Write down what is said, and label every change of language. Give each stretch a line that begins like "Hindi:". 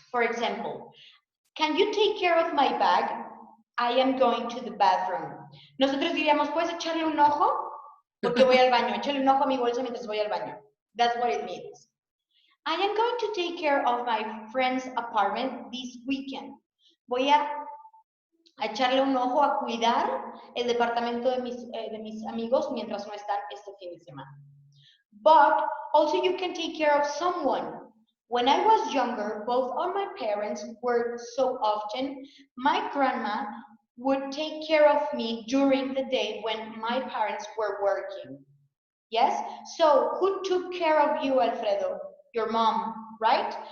English: For example, can you take care of my bag? I am going to the bathroom.
Spanish: Nosotros diríamos, ¿puedes echarle un ojo? Porque voy al baño. Échale un ojo a mi bolsa mientras voy al baño.
English: That's what it means. I am going to take care of my friend's apartment this weekend.
Spanish: Voy a echarle un ojo a cuidar el departamento de mis amigos mientras no están este fin de semana.
English: But also you can take care of someone. When I was younger, both of my parents worked so often, my grandma would take care of me during the day when my parents were working. Yes? So who took care of you, Alfredo? Your mom, right?